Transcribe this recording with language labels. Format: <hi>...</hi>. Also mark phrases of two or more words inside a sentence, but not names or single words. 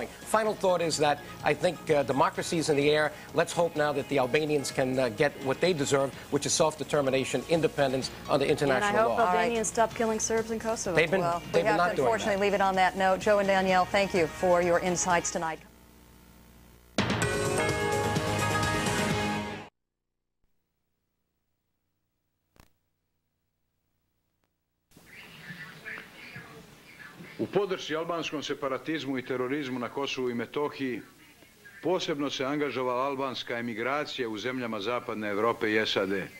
<en>Final thought is that I think democracy is in the air. Let's hope now that the Albanians can get what they deserve, which is self-determination, independence under international law. And I hope Albanians stop killing Serbs in Kosovo. They've been not doing that. We have to unfortunately leave it on that note. Joe and Danielle, thank you for your insights tonight.</en> <sr>U podršci albanskom separatizmu i terorizmu na Kosovu i Metohiji posebno se angažovala albanska emigracija u zemljama Zapadne Europe i SAD.</sr>